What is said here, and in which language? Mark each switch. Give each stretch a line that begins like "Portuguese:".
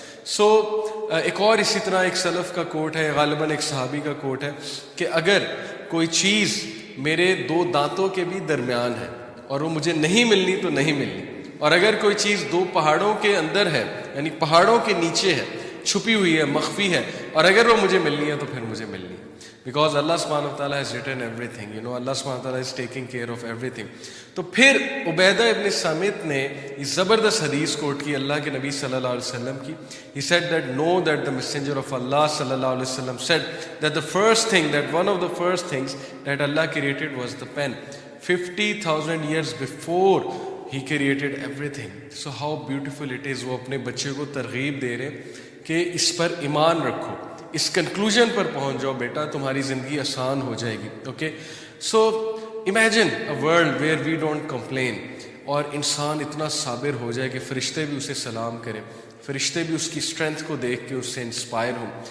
Urdu: سو ایک اور اسی طرح ایک سلف کا کوٹ ہے, غالباً ایک صحابی کا کوٹ ہے, کہ اگر کوئی چیز میرے دو دانتوں کے بھی درمیان ہے اور وہ مجھے نہیں ملنی تو نہیں ملنی, اور اگر کوئی چیز دو پہاڑوں کے اندر ہے, یعنی پہاڑوں کے نیچے ہے, چھپی ہوئی ہے, مخفی ہے, اور اگر وہ مجھے ملنی ہے تو پھر مجھے ملنی ہے, بیکاز اللہ سبحانہ و تعالیٰ
English: has written everything, you know,
Urdu: اللہ سبحانہ و تعالیٰ
English: is taking care of everything.
Urdu: تو پھر عبیدہ ابن سامت نے یہ زبردست حدیث کوٹ کی اللہ کے نبی صلی اللہ علیہ وسلم کی.
English: He said that know that the messenger of Allah صلی اللہ علیہ وسلم said that the first thing, that one of the first things that Allah created was the pen. 50,000 years before He created everything. So how beautiful it is.
Urdu: وہ اپنے بچے کو ترغیب دے رہے کہ اس پر ایمان رکھو, اس کنکلوژن پر پہنچ جاؤ بیٹا, تمہاری زندگی آسان ہو جائے گی.
English: okay, so imagine a world where we don't complain,
Urdu: اور انسان اتنا صابر ہو جائے کہ فرشتے بھی اسے سلام کریں, فرشتے بھی اس کی اسٹرینتھ کو دیکھ کے اس سے انسپائر ہوں.